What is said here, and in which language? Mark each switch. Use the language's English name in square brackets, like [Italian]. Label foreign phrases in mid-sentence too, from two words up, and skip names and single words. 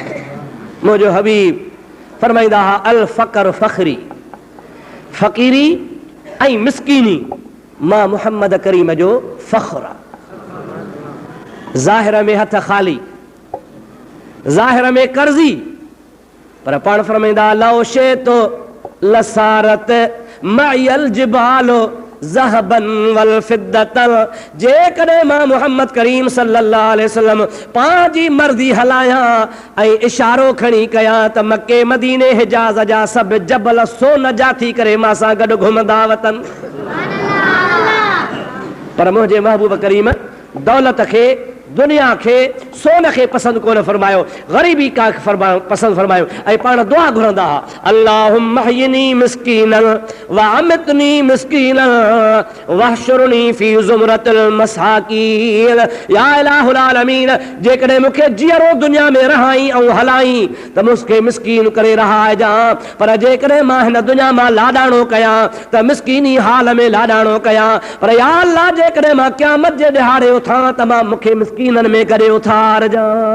[Sindhi] मुंहिंजो हबीब फरमाईंदा हुआ [Arabic] الفقر فخري, [Sindhi] फ़क़ीरी ऐं मिस्कीनी मां मुहम्मद करीम जो फ़ख़्र आहे। ज़ाहिर में हथ ख़ाली, ज़ाहिर में कर्ज़ी, पर पाण फरमाईंदा [Arabic] لو شئت لسارت معي الجبال ذهبا والفضة. [Sindhi] जेकॾहिं मां मुहम्मद करीम [Arabic] صلى الله عليه وسلم [Sindhi] पंहिंजी मर्ज़ी हलायां ऐं इशारो खणी कयां त मके मदीने हिजाज़ जा सभु जबल सोन जा थी करे मां सां गॾु घुमंदा वतन। पर मुंहिंजे महबूब करीम दौलत खे दुनिया के सोन के पसंद कोन फरमायो, गरीबी का पसंद फरमायो। ऐं पाण दुआ घुरंदा हा, [Arabic] اللهم أحيني مسكينا وأمتني مسكينا واحشرني في زمرة المساكين. يا إله العالمين, [Sindhi] जेकॾहिं मूंखे जीअरो दुनिया में रहाई ऐं हलाई त मूंखे मिस्कीन करे रहाइजां, पर जेकॾहिं मां हिन दुनिया मां लाॾाणो कयां त मिस्कीनी हाल में लाॾाणो कयां। पर [Arabic] يا الله, [Sindhi] जेकॾहिं मां क़यामत जे ॾिहाड़े उथां त मां मूंखे मिस्कीननि में करे उथारजां।